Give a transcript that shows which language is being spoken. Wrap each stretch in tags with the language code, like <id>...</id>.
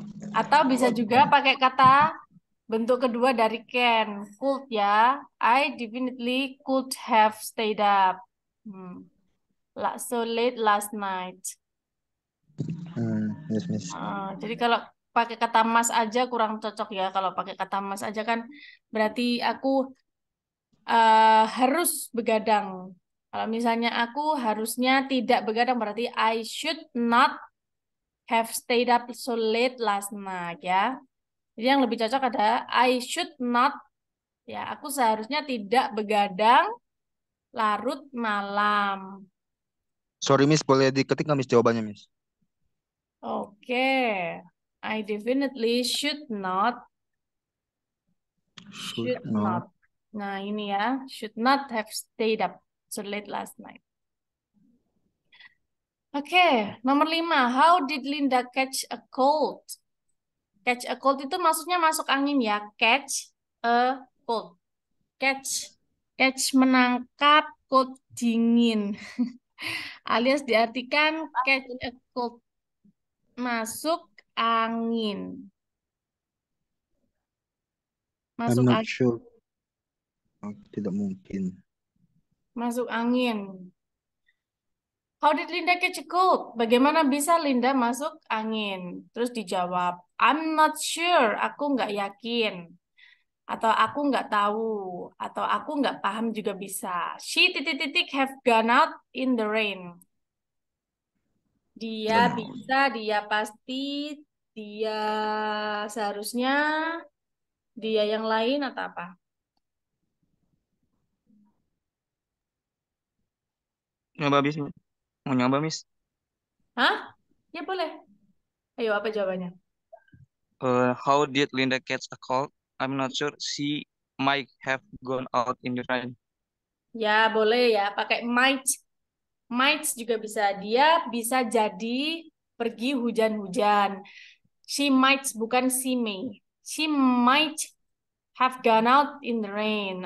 <id>Atau bisa juga pakai kata bentuk kedua dari can.</id> <en>Could ya. I definitely could have stayed up. So late last night. Yes, Miss.</en> <id>Jadi kalau pakai kata mas aja kurang cocok ya. Kalau pakai kata mas aja kan berarti aku harus begadang. Kalau misalnya aku harusnya tidak begadang berarti</id> <en>I should not have stayed up so late last night</en> <id>ya. Jadi yang lebih cocok adalah</id> <en>I should not</en> <id>ya. Aku seharusnya tidak begadang larut malam. Sorry, Miss, boleh diketik nggak, Miss, jawabannya, Miss? Oke.</id> <en>I definitely should not. Should not. Nah, ini ya. Should not have stayed up so late last night. Oke, nomor 5. How did Linda catch a cold? Catch a cold</en> <id>itu maksudnya masuk angin ya. Catch a cold. Catch menangkap, cold dingin. Alias diartikan catch a cold. Masuk angin.</id> <en>I'm</en> <id>Masuk</id> <en>not sure. Oh,</en> <id>tidak mungkin. Masuk angin.</id> <en>How did Linda catch a cold?</en> <id>Bagaimana bisa Linda masuk angin? Terus dijawab,</id> <en>I'm not sure.</en> <id>Aku nggak yakin. Atau aku nggak tahu. Atau aku nggak paham juga bisa.</id> <en>She have gone out in the rain.</en> <id>Dia bisa, dia pasti, dia seharusnya, dia yang lain atau apa? Nyoba, Miss. Mau nyoba, Miss? Hah? Ya boleh. Ayo, apa jawabannya?</id> <en>How did Linda catch a cold? I'm not sure. She might have gone out in the rain.</en> <id>Ya, boleh ya. Pakai might. Might juga bisa. Dia bisa jadi pergi hujan-hujan.</id> <en>She might, bukan she may. She might have gone out in the rain.</en>